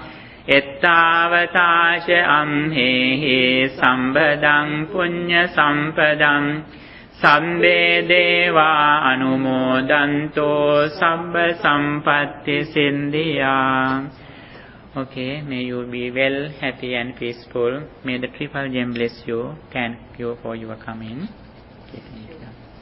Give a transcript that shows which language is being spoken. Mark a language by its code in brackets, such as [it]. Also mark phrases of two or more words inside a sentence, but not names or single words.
[pi] Ettavata ca amhehi sambhadam punya sampadam sabbe deva anumodanto sabba sampatti siddhya. [en] Okay, may you be well, happy and peaceful. May the Triple Gem bless you. Thank you for your coming. Okay, thank you.